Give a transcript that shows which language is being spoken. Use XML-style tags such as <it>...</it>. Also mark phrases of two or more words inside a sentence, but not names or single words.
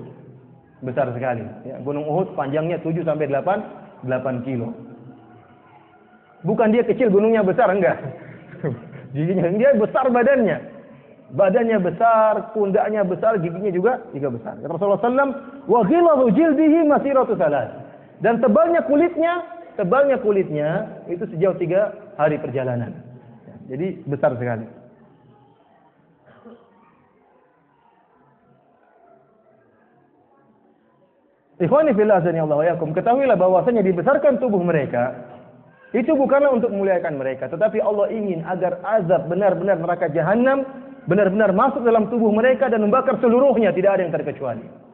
<id>Besar sekali. Ya, gunung Uhud panjangnya 7 sampai 8 kilo. Bukan dia kecil, gunungnya besar, enggak. Giginya, dia besar badannya. Badannya besar, pundaknya besar, giginya juga besar. Kata Rasulullah SAW,</id> <ar>"وغلظ جلده مسيرة ثلاث."</ar> <id>Dan tebalnya kulitnya itu sejauh 3 hari perjalanan. Jadi besar sekali.</id> <ar>إخواني في الله أعاننا الله وإياكم,</ar> <id>ketahuilah bahwasanya dibesarkan tubuh mereka itu bukanlah untuk memuliakan mereka, tetapi Allah ingin agar azab benar-benar neraka jahanam benar-benar masuk dalam tubuh mereka dan membakar seluruhnya, tidak ada yang terkecuali.</id>